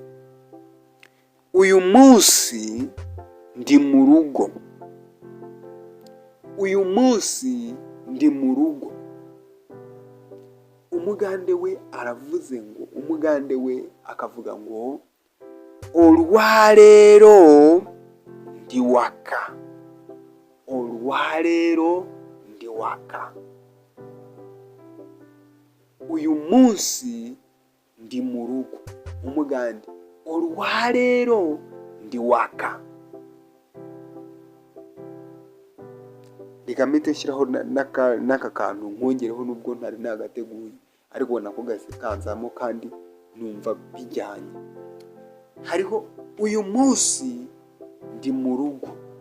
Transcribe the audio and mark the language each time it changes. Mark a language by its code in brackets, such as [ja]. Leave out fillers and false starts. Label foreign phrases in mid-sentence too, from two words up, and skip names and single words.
[rw] Uyu munsi ndi mu rugo. Uyu munsi ndi mu rugo. Umugande we aravuze ngo, umugande we akavuga ngo [lg] olwaleero ndi waka. Olwaleero ndi waka. [rw] Uyu munsi ndi mu rugo. [lg] Umugande olwaleero ndi waka. [rw] Reka mpite nshyiraho n'aka kantu nkongereho nubwo ntari nagateguye, ariko nako gahise kanzamo kandi numva bijyanye. Hariho uyu munsi ndi mu rugo.